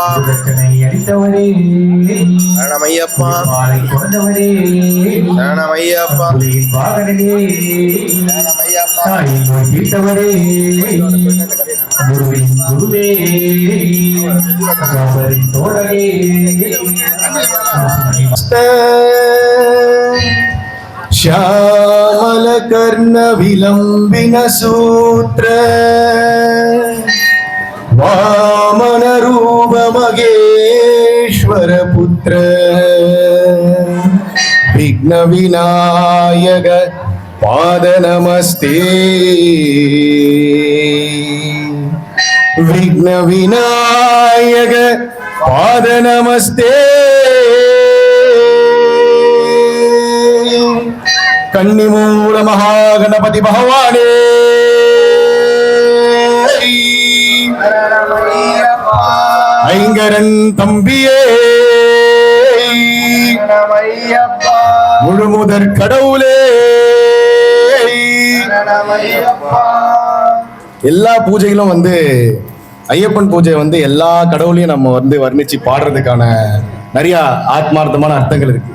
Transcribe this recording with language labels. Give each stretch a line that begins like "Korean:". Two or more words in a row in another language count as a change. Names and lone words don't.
Tamil: அடித்தவரே சரணமையப்பா கொண்டவரே சரணமையப்பா வாகனே தீர்த்தவரே குருவின் குருவே தோழரே
Sanskrit: श्यामल कर्ण विलंबिन सूत्र वामन रूप मगेश्वर पुत्र विघ्न विनायक पाद नमस्ते विघ्न विनायक पाद नमस्ते
Tamil: கன்னிமூல மகாகணபதி பகவானே ஐங்கரன் தம்பியே முழுமுதற் கடவுளே எல்லா பூஜைகளும் ஐயப்பன் பூஜை எல்லா கடவுளையும் நம்ம வர்ணிச்சு பாடுறதுக்கான நிறைய ஆத்மார்த்தமான அர்த்தங்கள் இருக்கு.